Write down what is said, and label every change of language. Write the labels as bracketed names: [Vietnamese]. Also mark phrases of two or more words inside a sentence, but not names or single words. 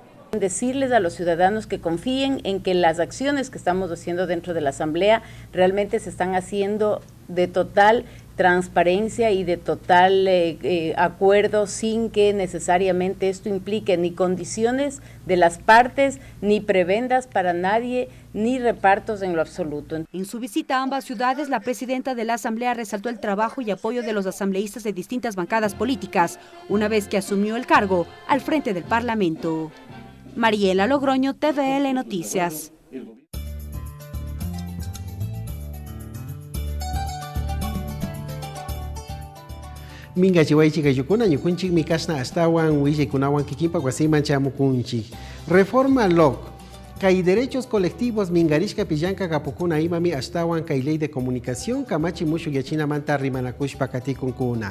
[Spanish] Decirles a los ciudadanos que confíen en que las acciones que estamos haciendo dentro de la Asamblea realmente se están haciendo de total transparencia y de total acuerdo, sin que necesariamente esto implique ni condiciones de las partes, ni prebendas para nadie, ni repartos en lo absoluto. En su visita a ambas ciudades, la presidenta de la Asamblea resaltó el trabajo y apoyo de los asambleístas de distintas bancadas políticas, una vez que asumió el cargo al frente del Parlamento. Mariela Logroño, TVL Noticias. [Quechua] Minga chihuaychi kayukuna ñukunchik mikasna astawan willakunawan kikinpa wasiman chamukunchik. Reforma LOC Kay [Spanish] derechos colectivos [Quechua] mingarishka pillanka kapukuna imami ashtawan kay [Spanish] ley de comunicación [Quechua] kamachi mushu yachina manta rimanakushpa katikunkuna.